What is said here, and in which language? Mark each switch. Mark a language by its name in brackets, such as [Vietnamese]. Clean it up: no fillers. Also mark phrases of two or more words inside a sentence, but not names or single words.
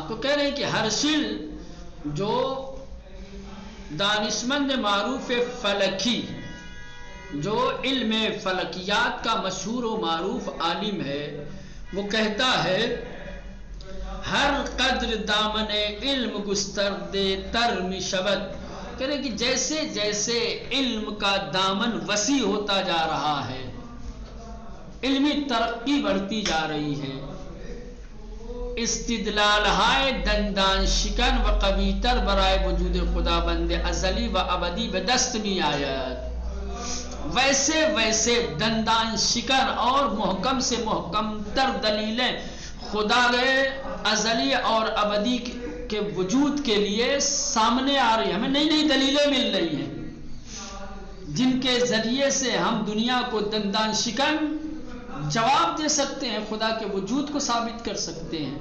[Urdu] تو کہہ رہے ہیں کہ ہرشل جو [Persian] دانشمند معروف فلکی، [Urdu] جو علم فلکیات کا مشہور و معروف عالم ہے، وہ کہتا ہے [Persian] ہر قدر دامن علم گستردے تر می شود. [Urdu] کہہ رہے کہ جیسے جیسے علم کا دامن وسیع ہوتا جا رہا ہے، علمی ترقی بڑھتی جا رہی ہے، [Persian] استدلال ہائے دندان شکن و قویتر برائے وجود خدا بند ازلی و ابدی به دست می آید. [Urdu] ویسے ویسے دندان شکن اور محکم سے محکم تر دلیلیں خدا ازلی اور ابدی کے وجود کے لیے سامنے آ رہی ہیں. ہمیں نئی نئی دلیلیں مل رہی ہیں جن کے ذریعے سے ہم دنیا کو دندان شکن جواب دے سکتے ہیں، خدا کے وجود کو ثابت کر سکتے ہیں.